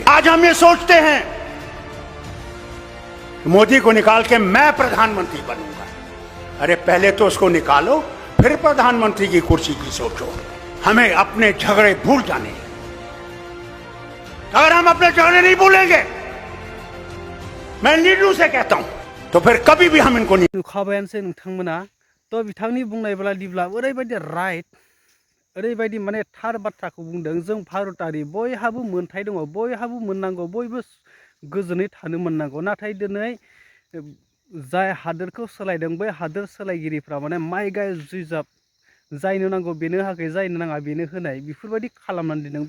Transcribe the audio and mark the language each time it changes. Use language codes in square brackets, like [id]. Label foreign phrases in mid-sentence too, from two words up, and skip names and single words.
[hi] आज हम ये सोचते हैं मोदी को निकाल के मैं प्रधानमंत्री बनूंगा। अरे पहले तो उसको निकालो, फिर प्रधानमंत्री की कुर्सी की सोचो। हमें अपने झगड़े भूल जाने। अगर हम अपने झगड़े नहीं भूलेंगे, मैं नीडू से कहता हूं, तो फिर कभी भी हम इनको नहीं। [brx] नुखाबायानोसै नोंथांमोना। तो बिथांनि बुंनाय बायदिब्ला ओरैबायदि राइट, ओरैबायदि माने थार बाथ्राखौ बुंदों। जों भारतारि, बयहाबो मोनथाय दङ, बयहाबो मोननांगौ, बयबो गोजोनै थानो मोननांगौ। नाथाय दिनै जाय हादोरखौ सोलायदों, बै हादोर सोलायगिरिफ्रा माने माइ गाय जुजाब, जायनो नांगौ बेनो होआखै, जायनो नाङा बेनो होनाय, बेफोरबायदि खालामनानै दोनदों।